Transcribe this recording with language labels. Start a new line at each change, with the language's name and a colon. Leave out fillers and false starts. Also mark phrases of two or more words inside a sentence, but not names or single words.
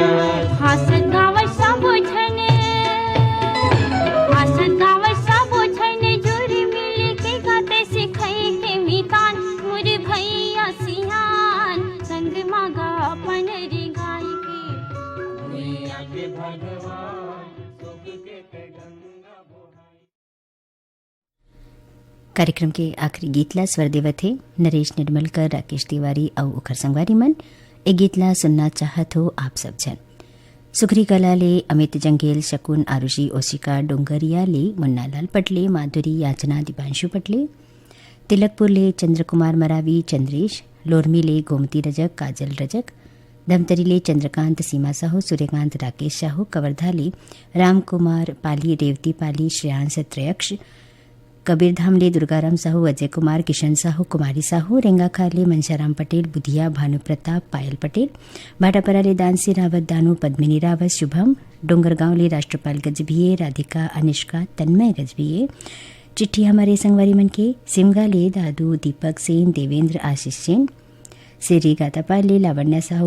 Chhattisgarhi: हसत गाव सब छने हसत गाव सब छने जोरी मिल के गाते सिखाई के मितान मोर भैया सियान संग मागा अपन रे गाय के मैया के भगवान सुख के गंगा बोहाई। कार्यक्रम के आखिरी गीतला स्वर देवत थे नरेश निर्मलकर, राकेश तिवारी और उखर संगवारी मन। ए गीतला सुनना चाहत हो आप सब जन। सुखरी कलाले अमित जंगेल, शकुन, आरुषि, ओशिका, डोंगरियाले मुन्नालाल पटले, माधुरी, याचना, दीपांशु पटले, तिलकपुरले चंद्रकुमार मरावी, चंद्रेश, लोरमीले गोमती रजक, काजल रजक, धमतरीले चंद्रकांत, सीमा साहू, सूर्यकांत, राकेश साहू, कवर्धाले रामकुमार पाली, रेवती पाली, श्रेयांश त्रयक्ष, कबीरधामले दुर्गाराम साहू, अजय कुमार, किशन साहू, कुमारी साहू, रेंगाखाले मनशाराम पटेल, बुधिया भानु प्रताप, पायल पटेल, भाटापराले दानसी रावत, दानू, पद्मिनी रावत, शुभम, डोंगरगांवले राष्ट्रपाल गजभिये, राधिका, अनिष्का, तन्मय गजभिये। चिट्ठी हमारे संगवारी मन के सिमगाले दादू, दीपक सेन, देवेंद्र, आशीष सेन, सिरी गातापाले लावण्या साहू,